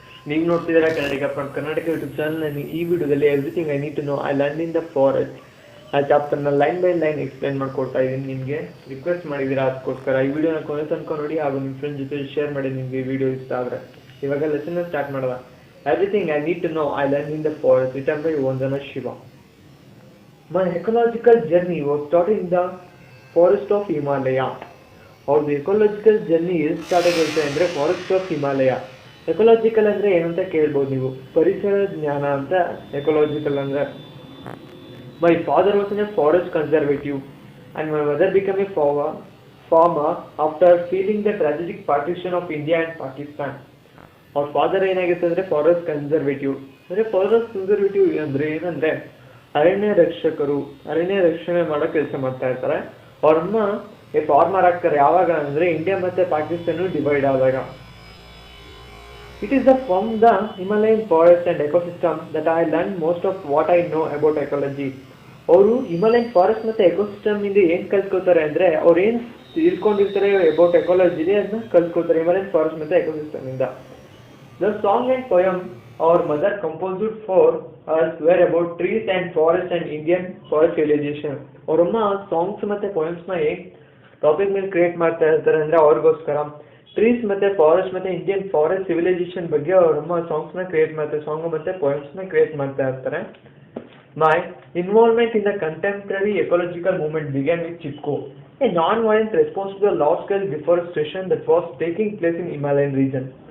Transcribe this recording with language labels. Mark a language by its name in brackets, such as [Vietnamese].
[Kannada] ನೀವು ನೋಡ್ತಿದ್ದೀರಾ ಕನ್ನಡಿಗ from Karnataka YouTube channel. ಈ ವಿಡಿಯೋದಲ್ಲಿ everything I need to know I learn in the forest ಆ ಚಾಪ್ಟರ್ನ ಲೈನ್ ಬೈ ಲೈನ್ ಎಕ್ಸ್ಪ್ಲೈನ್ ಮಾಡ್ಕೊಡ್ತಾ ಇದ್ದೀನಿ. ನಿಮಗೆ ರಿಕ್ವೆಸ್ಟ್ ಮಾಡಿದ್ದೀರಾ, ಅದಕ್ಕೋಸ್ಕರ ಈ ವಿಡಿಯೋನ ಕೊನೆ ತನಕ ನೋಡಿ ಹಾಗೂ ನಿಮ್ಮ ಫ್ರೆಂಡ್ ಜೊತೆ ಶೇರ್ ಮಾಡಿ ನಿಮಗೆ ಈ ವಿಡಿಯೋ ಇಷ್ಟ ಆದರೆ. ಇವಾಗ ಲೆಸನ್ ಸ್ಟಾರ್ಟ್ ಮಾಡೋಣ. Everything I need to know I learn in the forest return by Vandana Shiva. [English] My ecological journey was started in the forest of Himalaya. [Kannada] ಅವ್ರದ್ದು ಎಕೋಲಾಜಿಕಲ್ ಜರ್ನಿ ಎಲ್ಲಿ ಸ್ಟಾರ್ಟ್ ಆಗುತ್ತೆ ಅಂದರೆ [English] Forest of Himalaya. [Kannada] ಎಕೋಲಾಜಿಕಲ್ ಅಂದರೆ ಏನಂತ ಕೇಳ್ಬೋದು ನೀವು, ಪರಿಸರ ಜ್ಞಾನ ಅಂತ ಎಕೋಲಾಜಿಕಲ್ ಅಂದರೆ. [English] My father was a forest conservative and my mother become a farmer after feeling the tragic partition of India and Pakistan. [Kannada] ಅವ್ರ ಫಾದರ್ ಏನಾಗುತ್ತೆ ಅಂದರೆ ಫಾರೆಸ್ಟ್ ಕನ್ಸರ್ವೇಟಿವ್. ಅಂದರೆ ಫಾರೆಸ್ಟ್ ಕನ್ಸರ್ವೇಟಿವ್ ಅಂದರೆ ಏನಂದರೆ ಅರಣ್ಯ ರಕ್ಷಕರು, ಅರಣ್ಯ ರಕ್ಷಣೆ ಮಾಡೋ ಕೆಲಸ ಮಾಡ್ತಾ ಇರ್ತಾರೆ. ಅವ್ರನ್ನ ಫಾರ್ಮರ್ ಆಗ್ತಾರೆ ಯಾವಾಗ ಅಂದರೆ ಇಂಡಿಯಾ ಮತ್ತು ಪಾಕಿಸ್ತಾನ ಡಿವೈಡ್ ಆದಾಗ. [English] It is from the Himalayan forest and ecosystem that I learn most of what I know about ecology. [Kannada] ಅವರು ಹಿಮಾಲಯನ್ ಫಾರೆಸ್ಟ್ ಮತ್ತು ಎಕೋಸಿಸ್ಟಮ್ ಇಂದ ಏನು ಕಲ್ತ್ಕೋತಾರೆ ಅಂದರೆ ಅವ್ರು ಏನು ತಿಳ್ಕೊಂಡಿರ್ತಾರೆ ಅಬೌಟ್ ಎಕಾಲಜಿಲಿ ಅದನ್ನ ಕಲ್ತ್ಕೋತಾರೆ ಹಿಮಾಲಯನ್ ಫಾರೆಸ್ಟ್ ಮತ್ತು ಎಕೋಸಿಸ್ಟಮ್ ಇಂದ. [English] The song and poem our mother composed for us were about trees and forest and Indian forest civilization. [Kannada] ಅವರಮ್ಮ songs ಮತ್ತು ಪೊಯಮ್ಸ್ನ ಹೇಗೆ ಟಾಪಿಕ್ ಮೇಲೆ ಕ್ರಿಯೇಟ್ ಮಾಡ್ತಾ ಇರ್ತಾರೆ ಅಂದರೆ ಅವ್ರಿಗೋಸ್ಕರ ಟ್ರೀಸ್ ಮತ್ತು ಫಾರೆಸ್ಟ್ ಮತ್ತು ಇಂಡಿಯನ್ ಫಾರೆಸ್ಟ್ ಸಿವಿಲೈಸೇಷನ್ ಬಗ್ಗೆ ಅವರಮ್ಮ ಸಾಂಗ್ಸ್ನ ಕ್ರಿಯೇಟ್ ಮಾಡ್ತಾರೆ, ಸಾಂಗ್ ಮತ್ತು ಪೊಯಮ್ಸ್ನ ಕ್ರಿಯೇಟ್ ಮಾಡ್ತಾ ಇರ್ತಾರೆ. [English] My involvement in the contemporary ecological movement began with Chipko, a nonviolent response to the large scale deforestation that was taking place in Himalayan region.